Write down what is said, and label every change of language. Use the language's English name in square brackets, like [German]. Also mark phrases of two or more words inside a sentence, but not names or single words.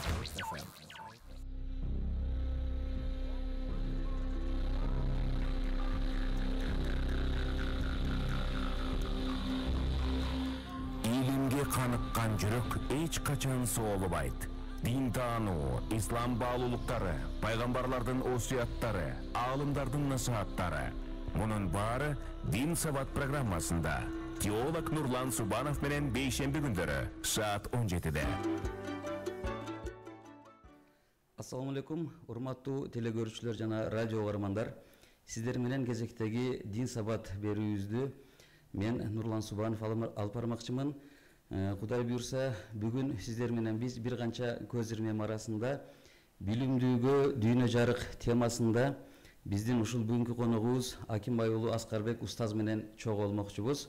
[Kyrgyz] Илимге каныккан жүрөк эч качан согулубайды. Дин таануу, Ислам баалуулуктары, пайгамбарлардын осуяттары, аалымдардын nasihattары. Бунун баары Дин Сабат программасында. Теолог Нурлан Субанов менен бейшемби күндөрү саат 17де. [Arabic] السلام عليكم, [Kyrgyz] urmаттуу телекөрүүчүлөр жана радио угармандар. Сиздер менен кезектеги Дин Сабат берүүбүздү мен Нурлан Субанов алып бармакчымын. Кудай буйрса, бүгүн сиздер менен биз бир канча көз ирмем арасында билимдүүгө дүйнө жарык темасында биздин ушул бүгүнкү коногубуз Акимбай уулу Аскарбек устаз менен чогуу болмокчубуз.